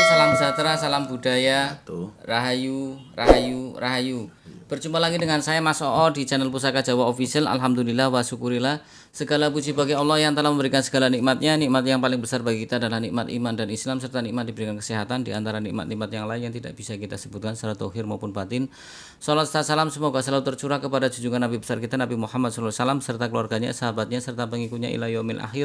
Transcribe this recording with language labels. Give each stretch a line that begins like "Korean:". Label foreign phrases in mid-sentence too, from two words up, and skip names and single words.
Indonesian: Salam sejahtera, salam budaya. Rahayu, rahayu, rahayu. Berjumpa lagi dengan saya Mas Oo di channel Pusaka Jawa Official.
Arabic: الحمد لله وشكر الله.
Indonesian: Segala puji bagi Allah yang telah memberikan segala nikmatnya. Nikmat yang paling besar bagi kita adalah nikmat iman dan Islam, serta nikmat diberikan kesehatan, di antara nikmat-nikmat yang lain yang tidak bisa kita sebutkan secara zahir maupun batin. Salat serta salam semoga selalu tercurah kepada junjungan Nabi besar kita Nabi Muhammad SAW, serta keluarganya, sahabatnya, serta pengikutnya
Arabic: إلى يوم الآخر.